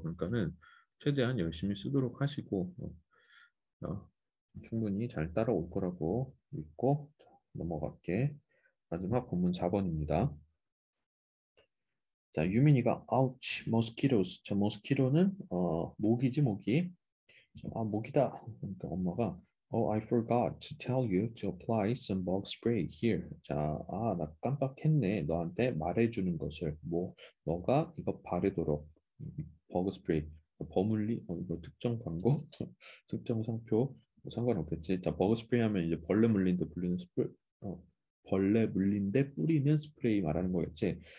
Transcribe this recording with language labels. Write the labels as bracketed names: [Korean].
[Korean] 그러니까는 최대한 열심히 쓰도록 하시고 어, 충분히 잘 따라올 거라고 믿고 자, 넘어갈게. 마지막 본문 4번입니다. 자, 유민이가 [English] ouch, mosquitoes. [Korean] 자, mosquito는 모기지 모기. 자, 아, 모기다. 그러니까 엄마가 [English] I forgot to tell you to apply some bug spray here. [Korean] 자, 나 깜빡했네. 너한테 말해주는 것을 뭐 너가 이거 바르도록 버그 스프레이 버물리 이거 특정 광고 특정 상표 뭐 상관없겠지. 자, 버그 스프레이 하면 이제 벌레 물린데 불리는 벌레 물린데 뿌리는 스프레이 말하는 거겠지.